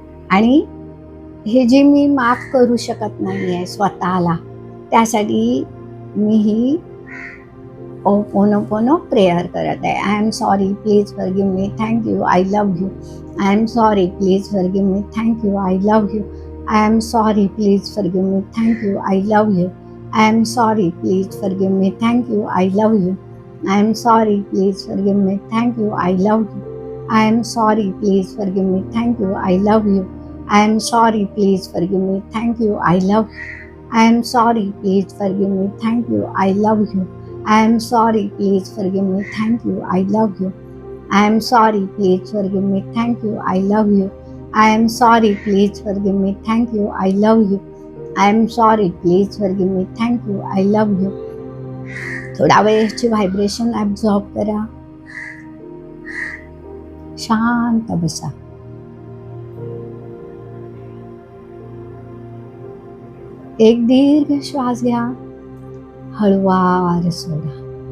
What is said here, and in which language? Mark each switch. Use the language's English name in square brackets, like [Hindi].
[Marathi] आणि हे जे मी माफ करू शकत नाहीये स्वतःला, त्यासाठी मी ही ओपोनोपोनो प्रेयर करत आहे. [English] I am sorry, please forgive me, thank you, I love you. I am sorry, please forgive me, thank you, I love you. I am sorry, please forgive me, thank you, I love you. I am sorry, please forgive me, thank you, I love you. I am sorry, please forgive me, thank you, I love you. I am sorry, please forgive me, thank you, I love you. I am sorry, please forgive me, thank you, I love you. I am sorry, please forgive me, thank you, I love you. I am sorry, please forgive me, thank you, I love you. I am sorry, please forgive me, thank you, I love you. I am sorry, please forgive me, thank you, I love you. I am sorry, please forgive me, thank you, I love you. [Marathi] थोडा वेळची vibration absorb करा. शांत बसा. एक दीर्घ श्वास घ्या, हळूवार सोडा.